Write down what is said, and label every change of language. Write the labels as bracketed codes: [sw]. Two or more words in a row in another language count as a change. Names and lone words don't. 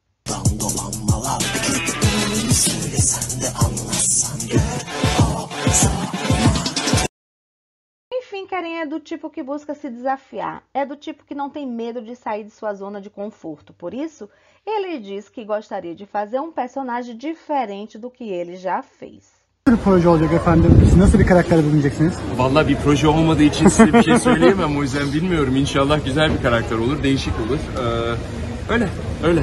[pt] Enfim, Keren é do tipo que busca se desafiar, é do tipo que não tem medo de sair de sua zona de conforto. Por isso, ele diz que gostaria de fazer um personagem diferente do que ele já fez. [tr] Proje olacak efendim? Siz nasıl bir karakter bulacaksınız? Vallahi bir proje olmadığı için size bir şey söyleyemem. O yüzden bilmiyorum. İnşallah güzel bir karakter olur, değişik olur. Öyle.